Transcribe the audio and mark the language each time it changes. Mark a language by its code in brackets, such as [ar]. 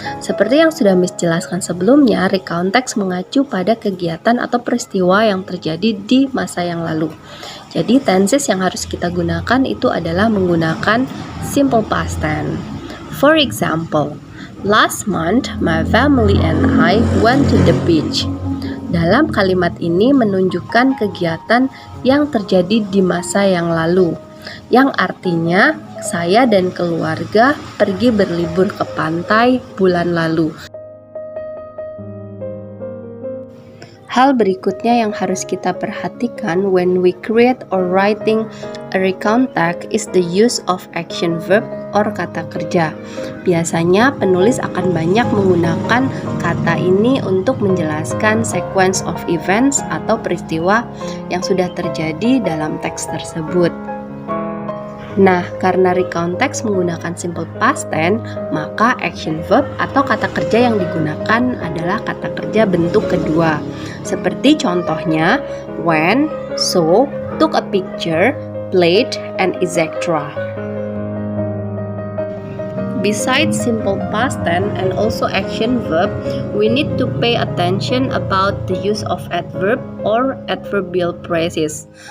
[id] Seperti yang sudah Miss jelaskan sebelumnya, recount text mengacu pada kegiatan atau peristiwa yang terjadi di masa yang lalu. Jadi tenses yang harus kita gunakan itu adalah menggunakan simple past tense. [en] For example, last month my family and I went to the beach. [id] Dalam kalimat ini menunjukkan kegiatan yang terjadi di masa yang lalu, yang artinya saya dan keluarga pergi berlibur ke pantai bulan lalu. Hal berikutnya yang harus kita perhatikan [en] when we create or writing a recount text is the use of action verb or kata kerja. [id] Biasanya penulis akan banyak menggunakan kata ini untuk menjelaskan [en] sequence of events [id] atau peristiwa yang sudah terjadi dalam teks tersebut. Nah, karena recount text menggunakan simple past tense, maka action verb atau kata kerja yang digunakan adalah kata kerja bentuk kedua. Seperti contohnya, [en] went, saw, took a picture, played, and etc. Besides simple past tense and also action verb, we need to pay attention about the use of adverb or adverbial phrases.